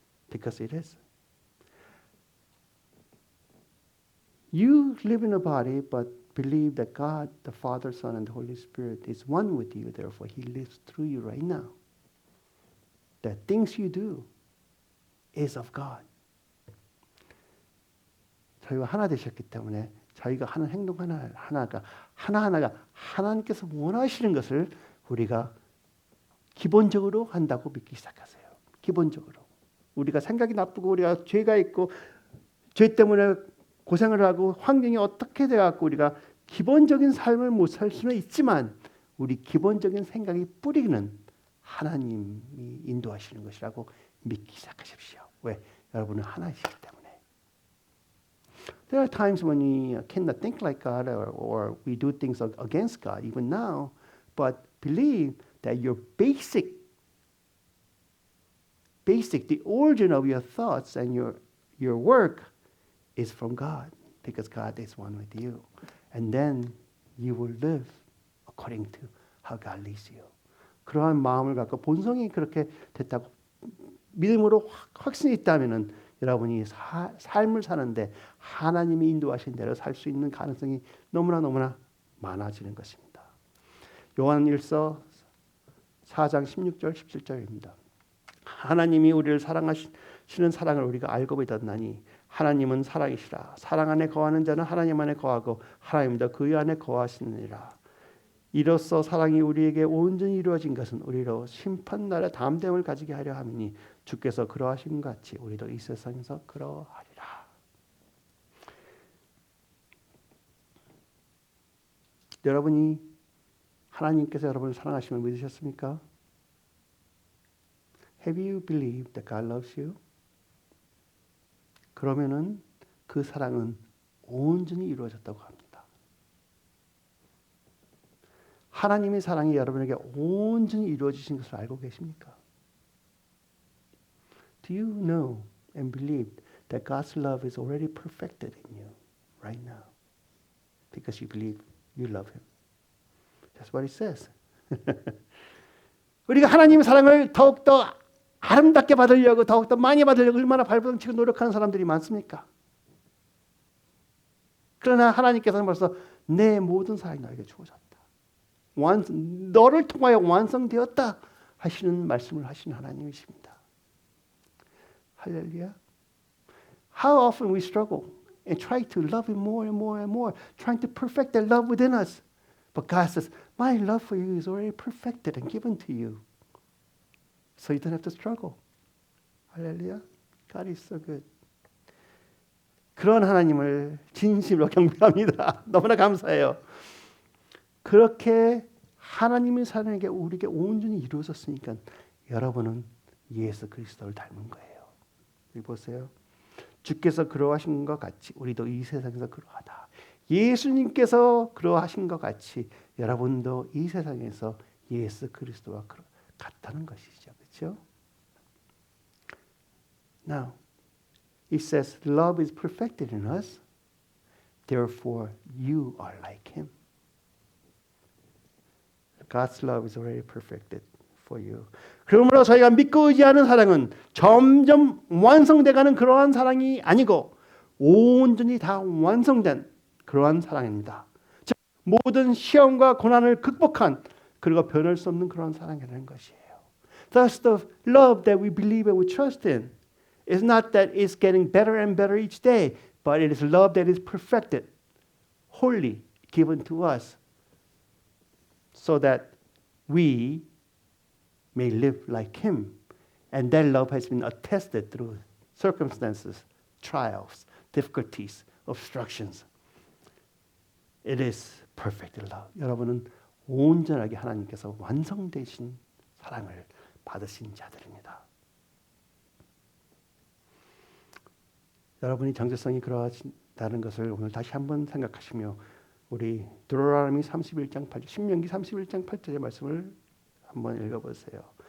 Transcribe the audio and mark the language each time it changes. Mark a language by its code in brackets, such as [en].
[en] Because it is. You live in a body, but believe that God, the Father, Son, and the Holy Spirit is one with you. Therefore, He lives through you right now. The things you do is of God. [ko] 저희가 하나 되셨기 때문에 저희가 하는 행동 하나가 하나하나가 하나님께서 원하시는 것을 우리가 기본적으로 한다고 믿기 시작하세요. 기본적으로. 우리가 생각이 나쁘고 우리가 죄가 있고 죄 때문에 고생을 하고 환경이 어떻게 돼갖고 우리가 기본적인 삶을 못 살 수는 있지만 우리 기본적인 생각이 뿌리는 하나님이 인도하시는 것이라고 믿기 시작하십시오. 왜? 여러분은 하나이시기 때문에. [en] There are times when we cannot think like God or we do things against God even now, but believe that your basic, the origin of your thoughts and your work is from God because God is one with you. And then you will live according to how God leads you. [ko] 그러한 마음을 갖고 본성이 그렇게 됐다고 믿음으로 확신이 있다면은 여러분이 삶을 사는데 하나님이 인도하신 대로 살 수 있는 가능성이 너무나 많아지는 것입니다. 요한일서 4장 16절 17절입니다. 하나님이 우리를 사랑하시는 사랑을 우리가 알고 믿었나니 하나님은 사랑이시라. 사랑 안에 거하는 자는 하나님 안에 거하고 하나님도 그 안에 거하시느니라. 이로써 사랑이 우리에게 온전히 이루어진 것은 우리로 심판날에 담대함을 가지게 하려 함이니 주께서 그러하신 것 같이 우리도 이 세상에서 그러하리라. 여러분이 하나님께서 여러분을 사랑하심을 믿으셨습니까? [en] Have you believed that God loves you? [ko] 그러면은 그 사랑은 온전히 이루어졌다고 합니다. 하나님의 사랑이 여러분에게 온전히 이루어지신 것을 알고 계십니까? [en] Do you know and believe that God's love is already perfected in you right now? Because you believe you love Him. That's what it says. [ko] 우리가 하나님의 사랑을 더욱더 아름답게 받으려고 더욱더 많이 받으려고 얼마나 발버둥치고 노력하는 사람들이 많습니까? 그러나 하나님께서는 벌써 내 모든 사랑이 너에게 주어졌다. 너를 통하여 완성되었다 하시는 말씀을 하시는 하나님이십니다. 할렐루야. [en] How often we struggle and try to love Him more and more and more, trying to perfect that love within us. But God says, my love for you is already perfected and given to you. So you don't have to struggle. 할렐루야. God is so good. [ko] 그런 하나님을 진심으로 경배합니다. 너무나 감사해요. 그렇게 하나님의 사랑이 우리에게 온전히 이루어졌으니까 여러분은 예수 그리스도를 닮은 거예요. 여기 보세요. 주께서 그러하신 것 같이 우리도 이 세상에서 그러하다. 예수님께서 그러하신 것 같이 여러분도 이 세상에서 예수 그리스도와 같다는 것이죠. 그렇죠? [en] Now, it says love is perfected in us. Therefore, you are like Him. God's love is already perfected for you. [ko] 그러므로 저희가 믿고 의지하는 사랑은 점점 완성돼가는 그러한 사랑이 아니고 온전히 다 완성된 그러한 사랑입니다. 즉 모든 시험과 고난을 극복한 그리고 변할 수 없는 그러한 사랑이라는 것이에요. [en] Thus the love that we believe and we trust in is not that it's getting better and better each day, but it is love that is perfected, wholly given to us so that we may live like Him. And that love has been attested through circumstances, trials, difficulties, obstructions. It is perfect love. [ko] 여러분은 온전하게 하나님께서 완성되신 사랑을 받으신 자들입니다. 여러분이 정체성이 그러하다는 것을 오늘 다시 한번 생각하시며 우리 deuteronomy 31장 8절, 신명기 31장 8절의 말씀을 한번 읽어보세요.